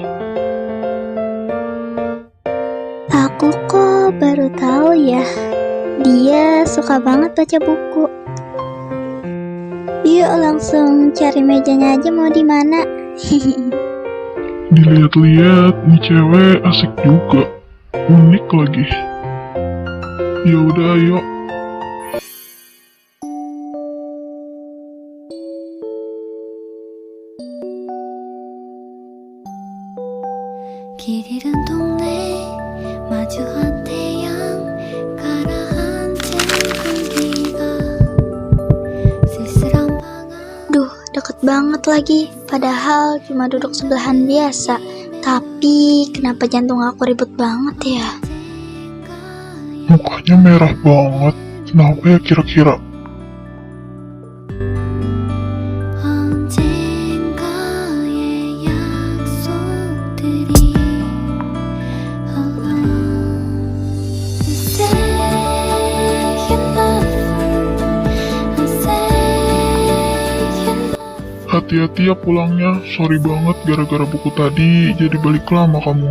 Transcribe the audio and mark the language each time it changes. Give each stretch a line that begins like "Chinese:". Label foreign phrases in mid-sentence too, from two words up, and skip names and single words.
Indonesian: Aku kok baru tahu ya, dia suka banget baca buku. Yuk langsung cari mejanya aja, mau di mana? Dilihat-lihat, nih cewek asik juga. Unik lagi. Ya udah, ayo.
Korean: 길 잃은 동네 마주한 태양 가라앉은 공기가 쓸쓸한 방안
Indonesian: Duh, deket banget lagi. Padahal cuma duduk sebelahan biasa. Tapi kenapa jantung aku ribut banget ya? Mukanya merah banget. Kenapa ya kira-kira?
Korean: 언젠가의 약속들이
Indonesian: Hati-hati ya pulangnya. Sorry banget gara-gara buku tadi jadi balik lama kamu.